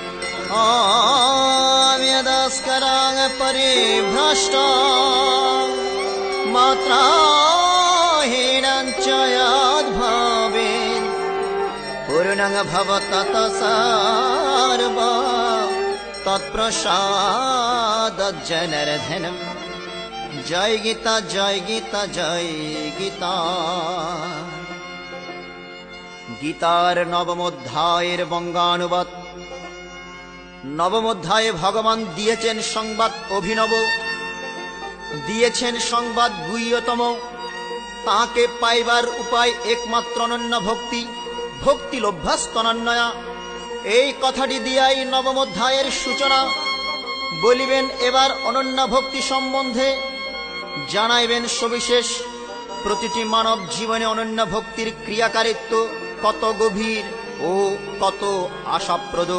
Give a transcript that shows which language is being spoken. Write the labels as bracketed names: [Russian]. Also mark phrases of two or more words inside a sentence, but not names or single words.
[Sanskrit] आम्यदस्करां परिभ्रष्टा मात्राहीनं च यद्भवेत् पूर्णं भवतः सर्वं तत्प्रसादज्जनार्दनम्। [Bangla] জয় গীতা জয় গীতা জয় গীতা। গীতার নবম অধ্যায়ের বঙ্গানুবাদ। নবম অধ্যায়ে ভগবান दिएছেন সংবাদ অভিনব, দিয়েছেন সংবাদ গুহ্যতম। তাকে পাইবার উপায় একমাত্র অনন্য ভক্তি, [Sanskrit] ভক্তি লভ্যাস্তনন্যয়া। [Bangla] এই কথাটি দিয়াই নবম অধ্যায়ের সূচনা। বলিবেন এবার অনন্য ভক্তি সম্বন্ধে, জানাইবেন সবিশেষ প্রতিটি মানব জীবনে অনন্য ভক্তির ক্রিয়াকারিত্ব কত গভীর ও কত আশাপ্রদ।